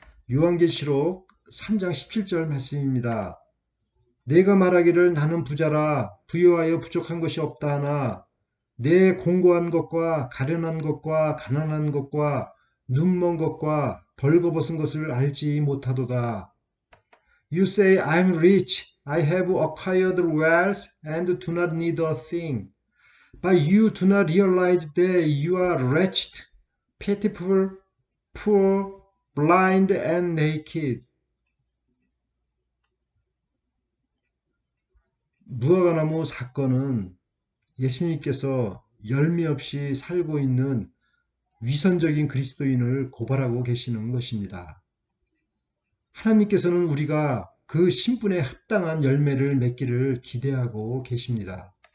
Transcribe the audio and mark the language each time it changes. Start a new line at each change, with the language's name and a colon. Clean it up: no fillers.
Korean: 요한계시록 3장 17절 말씀입니다. 내가 말하기를 나는 부자라 부유하여 부족한 것이 없다 하나 내 공고한 것과 가련한 것과 가난한 것과 눈먼 것과 벌거벗은 것을 알지 못하도다.
English: You say I'm rich, I have acquired wealth and do not need a thing. But you do not realize that you are wretched, pitiful, poor, blind and naked.
Korean: 무화과나무 사건은 예수님께서 열매 없이 살고 있는 위선적인 그리스도인을 고발하고 계시는 것입니다. 하나님께서는 우리가 그 신분에 합당한 열매를 맺기를 기대하고 계십니다.